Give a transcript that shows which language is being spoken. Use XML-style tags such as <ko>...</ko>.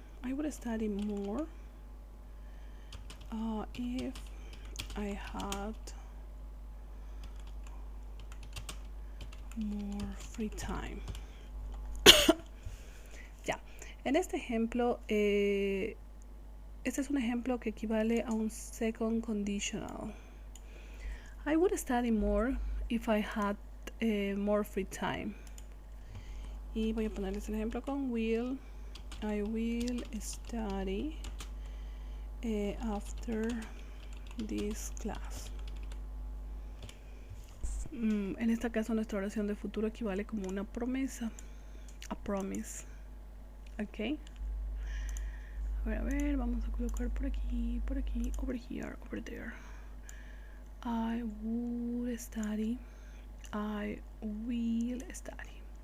<en>I would study more if I had more free time.</en> <es>Ya, en este ejemplo, este es un ejemplo que equivale a un second conditional.</es> <en>I would study more if I had more free time.</en> <es>Y voy a ponerles el ejemplo con will.</es> <en>I will study after this class.</en> <es>En este caso nuestra oración de futuro equivale como una promesa.</es> <en>A promise.</en> <es>Ok. A ver, vamos a colocar por aquí,</es> <en>over here, over there. I would study. I will study.</en>